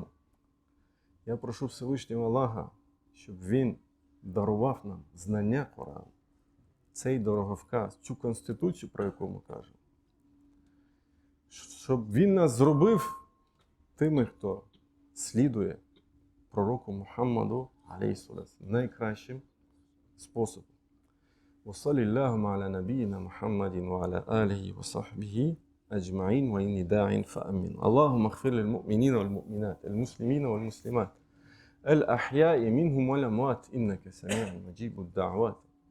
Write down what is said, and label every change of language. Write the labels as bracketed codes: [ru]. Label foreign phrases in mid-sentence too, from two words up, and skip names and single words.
[uk] Я прошу Всевишнього Аллаха, щоб Він дарував нам знання Корану, цей дороговказ, цю Конституцію, про яку ми кажемо. Щоб Він нас зробив тими, хто слідує пророку Мухаммаду, [ar] عليه السلام, [uk] найкращим способом. [ar] وصلى اللهم على نبينا محمد وعلى آله وصحبه أجمعين وإني داع فأمن. اللهم اغفر للمؤمنين والمؤمنات المسلمين والمسلمات الأحياء منهم والأموات إنك سميع مجيب الدعوات.